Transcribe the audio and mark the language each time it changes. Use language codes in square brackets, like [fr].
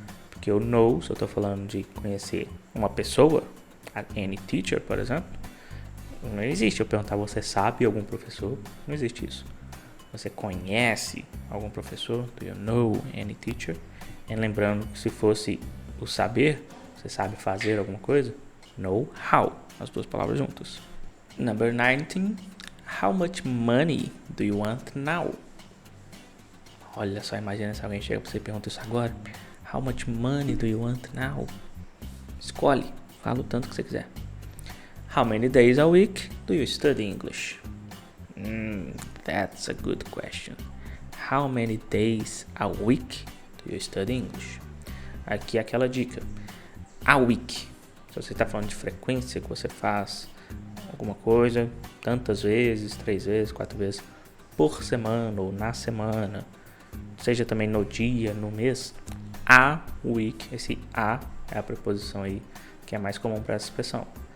[pt] Porque o know, se eu estou falando de conhecer uma pessoa, any teacher, por exemplo, não existe eu perguntar, você sabe algum professor? Não existe isso. Você conhece algum professor? [en] Do you know any teacher? [pt] E lembrando que se fosse o saber, você sabe fazer alguma coisa? Know how, as duas palavras juntas. [en] Number 19. How much money do you want now? [pt] Olha só, imagina se alguém chega pra você e pergunta isso agora. [en] How much money do you want now? [pt] Escolhe, fala o tanto que você quiser. [en] How many days a week do you study English? That's a good question. How many days a week you study English. [pt] Aqui é aquela dica. [en] A week. [pt] Se você está falando de frequência que você faz alguma coisa, tantas vezes, 3 vezes, 4 vezes por semana ou na semana, seja também no dia, no mês, a week, esse a é a preposição aí que é mais comum para essa expressão.